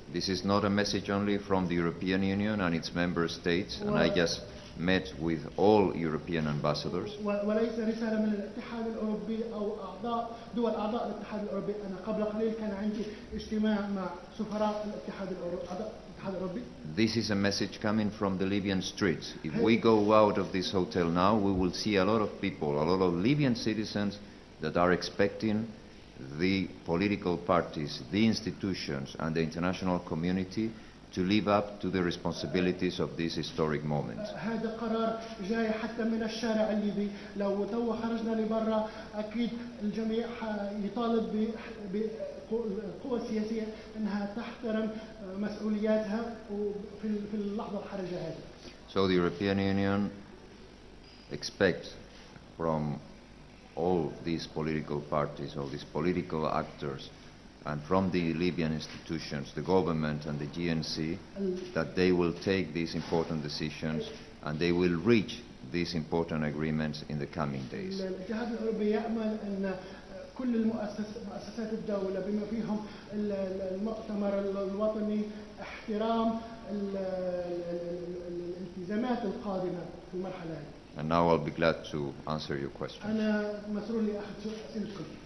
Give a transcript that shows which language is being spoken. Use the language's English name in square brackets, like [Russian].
[English] This is not a message only from the European Union and its member states, and I just met with all European ambassadors. [Arabic] وليس رسالة من الاتحاد الأوروبي أو دول أعضاء الاتحاد الأوروبي. أنا قبل قليل كان عندي اجتماع مع سفراء الاتحاد الأوروبي. [English] This is a message coming from the Libyan streets. If we go out of this hotel now, we will see a lot of people, a lot of Libyan citizens that are expecting the political parties, the institutions, and the international community to live up to the responsibilities of this historic moment. [Arabic] هذا قرار جاي حتى من الشارع الليبي. لو تو خرجنا لبرا أكيد الجميع يطالب بالقوى السياسية أنها تحترم مسؤولياتها في اللحظة الحرجة هذه. [English] So the European Union expects from all these political parties, all these political actors, and from the Libyan institutions, the government and the GNC, that they will take these important decisions and they will reach these important agreements in the coming days. [Arabic] الاتحاد الأوروبي يأمل أن كل مؤسسات الدولة بما فيهم المؤتمر الوطني احترام الالتزامات القادمة في المرحلة هذه. [English] And now I'll be glad to answer your questions. [Arabic] أنا مسرور لي أخذ أسئلتكم.